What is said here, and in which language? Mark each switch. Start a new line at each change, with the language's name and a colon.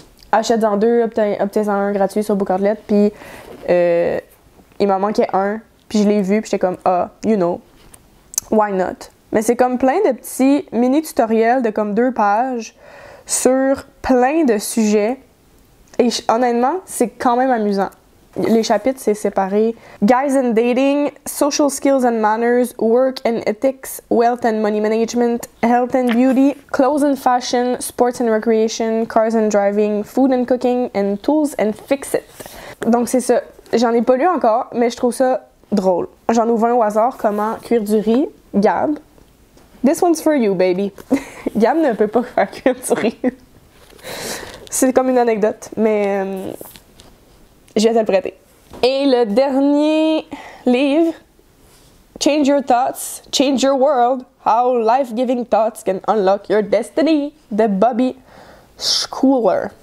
French: achète-en 2, obtiens-en un gratuit sur Bookardlet, puis il m'en manquait un, puis je l'ai vu, puis j'étais comme, you know, why not? Mais c'est comme plein de petits mini-tutoriels de comme 2 pages sur plein de sujets, et honnêtement, c'est quand même amusant. Les chapitres, c'est séparé.
English: Guys and dating, social skills and manners, work and ethics, wealth and money management, health and beauty, clothes and fashion, sports and recreation, cars and driving, food and cooking, and tools and fix-it.
French: Donc c'est ça. J'en ai pas lu encore, mais je trouve ça drôle. J'en ouvre un au hasard. Comment cuire du riz. Gab. This one's for you, baby. Gab ne peut pas faire cuire du riz. C'est comme une anecdote, mais... je vais te le prêter. Et le dernier livre, Change Your Thoughts, Change Your World, How Life-Giving Thoughts Can Unlock Your Destiny, de Bobby Schooler.